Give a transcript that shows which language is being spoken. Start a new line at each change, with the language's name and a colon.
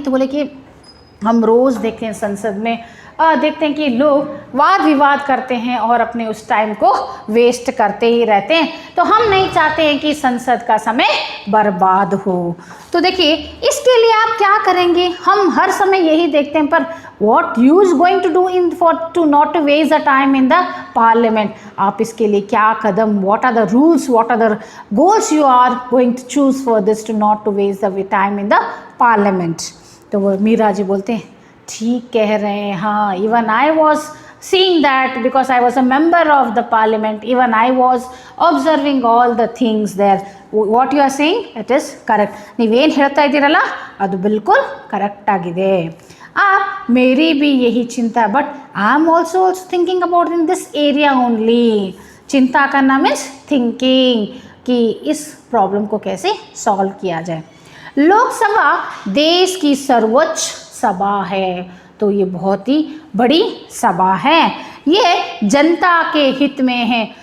Hindi: तो बोले कि हम रोज़ देखते हैं संसद में देखते हैं कि लोग वाद विवाद करते हैं और अपने उस टाइम को वेस्ट करते ही रहते हैं, तो हम नहीं चाहते हैं कि संसद का समय बर्बाद हो। तो देखिए इसके लिए आप क्या करेंगे? हम हर समय यही देखते हैं, पर
English: what you is going to do to not to waste the time in the parliament?
Hindi: आप इसके लिए क्या कदम,
English: what are the rules, what are the goals you are going to choose for this to not to waste the time in the parliament?
Hindi: तो वो मीरा जी बोलते हैं ठीक कह रहे हैं, हाँ,
English: even I was seeing that because I was a member of the parliament, even I was observing all the things there. What you are saying, it is correct.
Kannada: ನೀವೇನು ಹೇಳ್ತಾ ಇದ್ದೀರಲ್ಲ ಅದು ಬಿಲ್ಕುಲ್ ಕರೆಕ್ಟ್ ಆಗಿದೆ.
Hindi: मेरी भी यही चिंता,
English: But I am also thinking about in this area only.
Hindi: चिंता करना
English: means thinking
Hindi: कि इस प्रॉब्लम को कैसे सॉल्व किया जाए. लोकसभा देश की सर्वोच्च सभा है, तो ये बहुत ही बड़ी सभा है, ये जनता के हित में है.